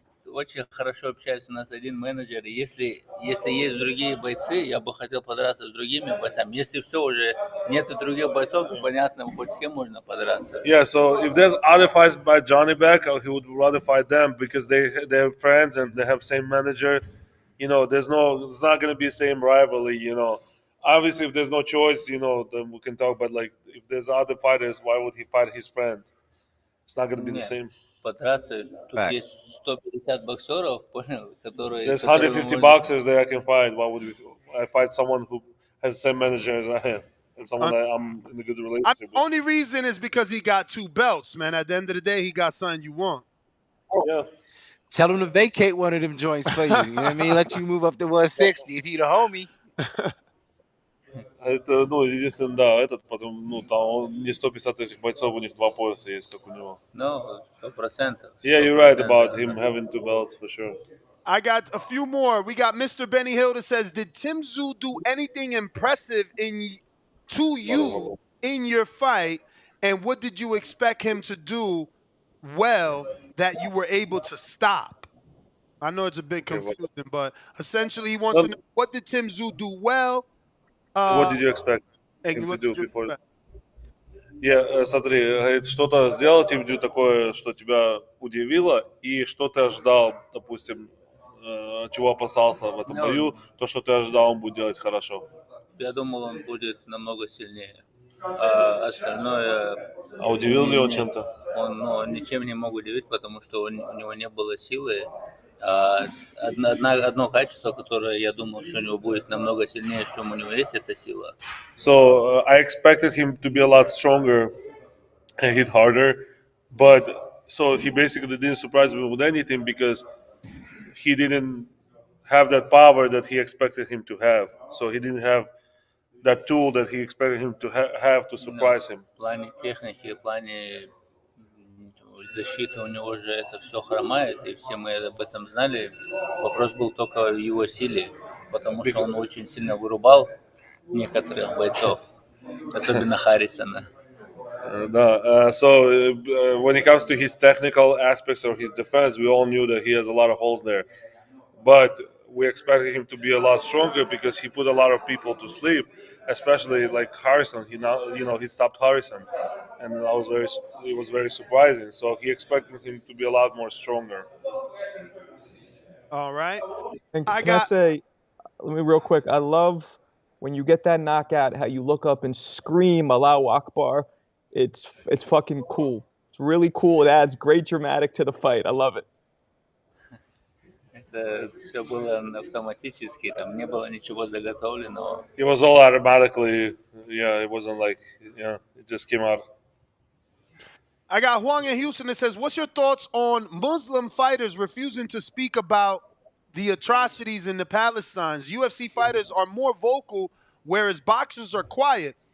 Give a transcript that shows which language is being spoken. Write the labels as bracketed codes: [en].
[ru] Очень хорошо общается у нас один менеджер. Если есть другие бойцы, я бы хотел подраться с другими бойцами. Если все уже нет других бойцов, то понятно, хоть с кем можно подраться. [en] Yeah, so if there's other fights by Johnny Beck, he would rather fight them because they're friends and they have same manager. You know, it's not gonna be same rivalry. You know, obviously if there's no choice, you know, then we can talk. But like if there's other fighters, why would he fight his friend? It's not gonna be the [ru] Нет, [en] same. [ru] подраться. Тут [en] Right. [ru] есть 150 боксеров, понял, которые... [en] There's [ru] с которыми [en] 150 [ru] можно- [en] boxers that I can fight. Why would I fight someone who has the same manager as I am and someone that I'm in a good relationship with? Only reason is because he got 2 belts, man. At the end of the day, he got something you want. Yeah. Tell him to vacate one of them joints for you. You know what I mean? Let you move up to 160 if he the homie. [ru] Это, единственное, да, этот, потом, там он не 150 этих бойцов, у них 2 пояса есть, как у него. Ну, 100%. [en] Yeah, you're right about him having 2 belts for sure. I got a few more. We got Mr. Benny Hill that says, did Tim Tszyu do anything impressive to you in your fight? And what did you expect him to do well that you were able to stop? I know it's a bit confusing, but essentially he wants to know, what did Tim Tszyu do well? What did you expect him to what do did you before? expect? [ru] Yeah, смотри, говорит, что-то сделал Тим Дзю такое, что тебя удивило, и что ты ожидал, допустим, чего опасался в этом бою, то, что ты ожидал, он будет делать хорошо. Я думал, он будет намного сильнее. А остальное... А удивил ли он чем-то? Он ничем не мог удивить, потому что у него не было силы. Одно качество, которое я думал, что у него будет намного сильнее, чем у него есть, это сила. [en] So I expected him to be a lot stronger and hit harder, but so he basically didn't surprise me with anything because he didn't have that power that he expected him to have. So he didn't have that tool that he expected him to have to surprise him. [ru] В плане техники, в плане защиты у него же это все хромает, и все мы об этом знали. Вопрос был только в его силе, потому что он очень сильно вырубал некоторых бойцов, особенно Харрисона. [en] So when it comes to his technical aspects or his defense, we all knew that he has a lot of holes there. But we expected him to be a lot stronger because he put a lot of people to sleep, especially like Harrison. He stopped Harrison, and it was very surprising. So he expected him to be a lot more stronger. All right. And can I say, let me real quick, I love when you get that knockout, how you look up and scream [ar] Allahu Akbar. [en] It's fucking cool. It's really cool. It adds great dramatic to the fight. I love it. [ru] Это все было автоматически, там не было ничего заготовленного. [en] It was all automatically, it wasn't like, it just came out. I got Huang in Houston that says, what's your thoughts on Muslim fighters refusing to speak about the atrocities in the Palestines? UFC fighters are more vocal, whereas boxers are quiet.